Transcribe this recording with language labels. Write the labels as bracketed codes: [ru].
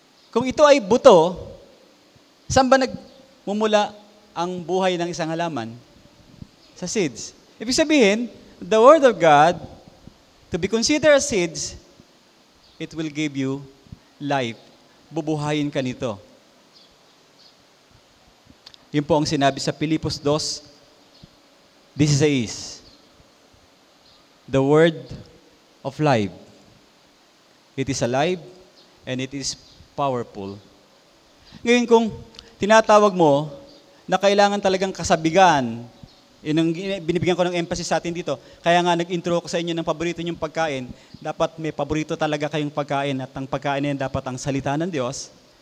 [tl] Kung ito ay buto, saan ba nagmumula ang buhay ng isang halaman? Sa seeds. Ibig sabihin, [en] the Word of God, to be considered as seeds, it will give you life. [tl] Bubuhayin ka nito. Yun po ang sinabi sa Filipos 2:16. [en] The Word of life. It is alive and it is powerful. [tl] Ngayon kung tinatawag mo na kailangan talagang kasabigan, yun ang binibigyan ko ng emphasis sa atin dito. Kaya nga nag-intro ko sa inyo ng paborito niyong pagkain, dapat may paborito talaga kayong pagkain at ang pagkain na yan dapat ang salita ng Diyos.